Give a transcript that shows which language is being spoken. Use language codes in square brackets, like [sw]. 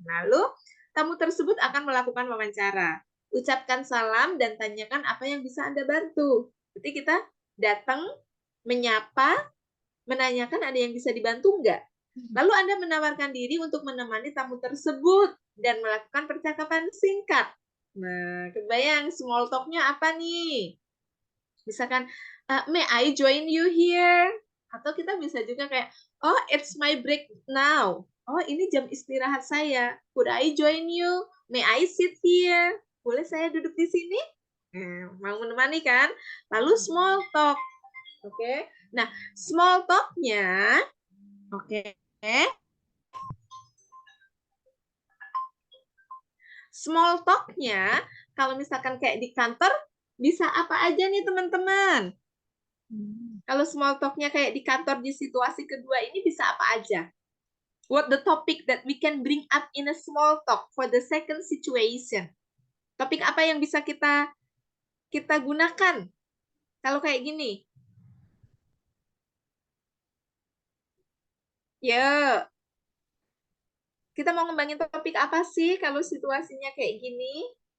[id] Lalu, tamu tersebut akan melakukan wawancara. Ucapkan salam dan tanyakan apa yang bisa Anda bantu. Jadi kita datang, menyapa, menanyakan ada yang bisa dibantu enggak? Lalu Anda menawarkan diri untuk menemani tamu tersebut dan melakukan percakapan singkat. Nah, kebayang small talk-nya apa nih? [en] Misalkan, may I join you here? [id] Atau kita bisa juga kayak, oh, [en] it's my break now. Oh, [id] ini jam istirahat saya. [en] Could I join you? May I sit here? [id] Boleh saya duduk di sini? Mau menemani kan? Lalu small talk. Oke. Nah, small talk-nya, oke. Small talk-nya, kalau misalkan kayak di kantor, bisa apa aja nih teman-teman? Kalau small talk-nya kayak di kantor di situasi kedua ini bisa apa aja? [en] what the topic that we can bring up in a small talk for the second situation. [id] Topik apa yang bisa kita gunakan kalau kayak gini? Ya, kita mau ngembangin topik apa sih kalau situasinya kayak gini?